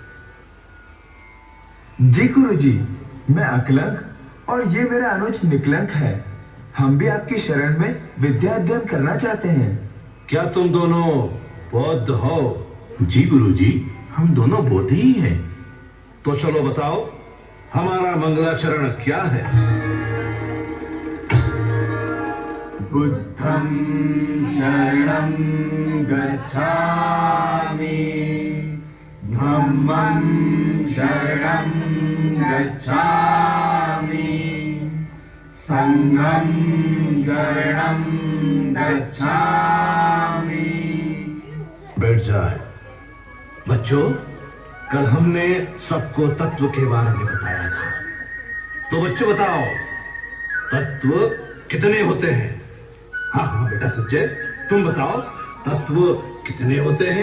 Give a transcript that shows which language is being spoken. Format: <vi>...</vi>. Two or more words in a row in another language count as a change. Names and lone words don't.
<hi>जी गुरुजी, मैं अकलंक और ये मेरा अनुज निकलंक है। हम भी आपकी शरण में विद्या अध्ययन करना चाहते हैं। क्या तुम दोनों बौद्ध हो? जी गुरुजी, हम दोनों बौद्ध ही हैं। तो चलो बताओ, हमारा मंगलाचरण क्या है?</hi> <pi>बुद्धं शरणं गच्छामि, धम्मं शरणं गच्छामि, संघं शरणं गच्छामि।</pi> <hi>बैठ जाए। बच्चों, कल हमने सबको तत्व के बारे में बताया था। तो बच्चों बताओ, तत्व कितने होते हैं? हाँ हाँ बेटा संजय, तुम बताओ, तत्व कितने होते हैं?</hi>